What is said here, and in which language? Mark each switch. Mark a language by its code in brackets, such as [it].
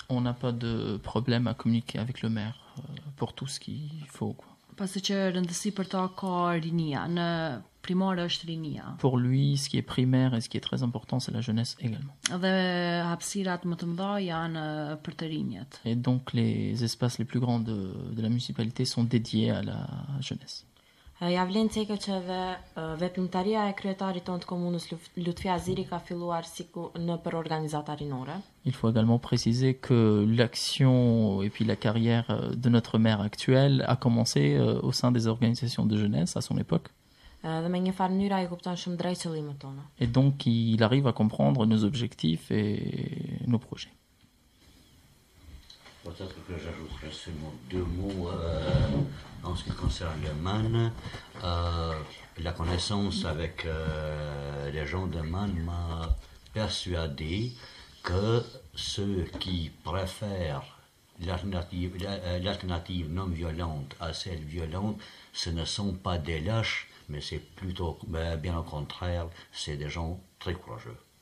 [fr] On n'a pas de problème à communiquer avec le maire pour tout ce qu'il faut, quoi. [sq] Pasi që rëndësi për ta ka rinia, në primare është rinia. [fr] Pour lui, ce qui est primaire et ce qui est très important, c'est la jeunesse également. [sq] Dhe hapësirat më të mëdha janë për të rinjët. [fr] Et donc les espaces les plus grands de la municipalité sont dédiés à la jeunesse. [sq] Ja vlen cekë që veprimtaria e kryetarit tonë të komunës Lutfi Aziri ka filluar në për organizata rinore. [fr] Il faut également préciser que l'action et puis la carrière de notre maire actuelle a commencé au sein des organisations de jeunesse à son époque. [sq] Dhe me një farë mënyra I kupton shumë drejt qëllimet tona. [fr] Et donc il arrive à comprendre nos objectifs et nos projets. Peut-être que j'ajouterai seulement 2 mots en ce qui concerne le MAN. La connaissance avec les gens de MAN m'a persuadé que ceux qui préfèrent l'alternative non violente à celle violente, ce ne sont pas des lâches, mais c'est plutôt, bien au contraire, c'est des gens très courageux.